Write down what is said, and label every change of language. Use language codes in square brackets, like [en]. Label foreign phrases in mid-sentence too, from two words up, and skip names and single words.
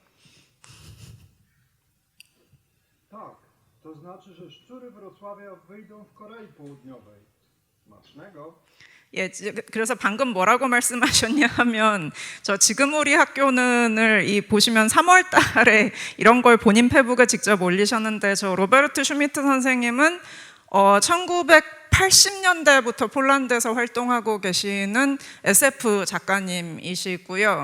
[pl] Tak, to znaczy, że szczury Wrocławia wyjdą w Korei Południowej. Smacznego. [ko] 예, 그래서 방금 뭐라고 말씀하셨냐 하면, 저 지금 우리 학교는을 보시면 3월 달에 이런 걸 본인 페북에 직접 올리셨는데, 저 로베르트 슈미트 선생님은 1980년대부터 폴란드에서 활동하고 계시는 SF 작가님이시고요.